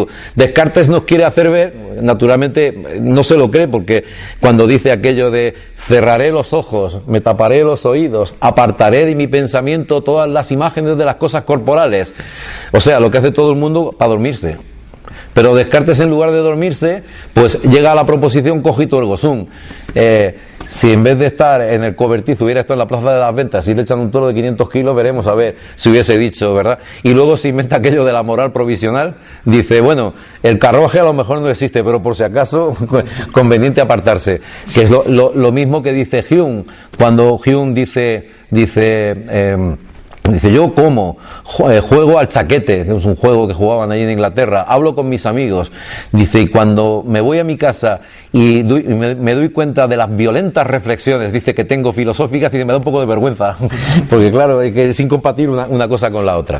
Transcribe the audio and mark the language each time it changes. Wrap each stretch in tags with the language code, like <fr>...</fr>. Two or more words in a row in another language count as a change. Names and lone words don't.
<es>Descartes nos quiere hacer ver, naturalmente no se lo cree, porque cuando dice aquello de cerraré los ojos, me taparé los oídos, apartaré de mi pensamiento todas las imágenes de las cosas corporales. O sea, lo que hace todo el mundo para dormirse. Pero Descartes, en lugar de dormirse, pues llega a la proposición</es> <la>cogito ergo sum.</la> <es>Si en vez de estar en el cobertizo hubiera estado en la Plaza de las Ventas y le echan un toro de 500 kilos, veremos a ver si hubiese dicho, ¿verdad? Y luego se inventa aquello de la moral provisional, dice, bueno, el carruaje a lo mejor no existe, pero por si acaso conveniente apartarse. Que es lo mismo que dice Hume, cuando Hume dice yo juego al chaquete, que es un juego que jugaban allí en Inglaterra, hablo con mis amigos, dice, y cuando me voy a mi casa y me doy cuenta de las violentas reflexiones, dice, que tengo filosóficas, y me da un poco de vergüenza, porque claro, es incompatible una cosa con la otra.</es>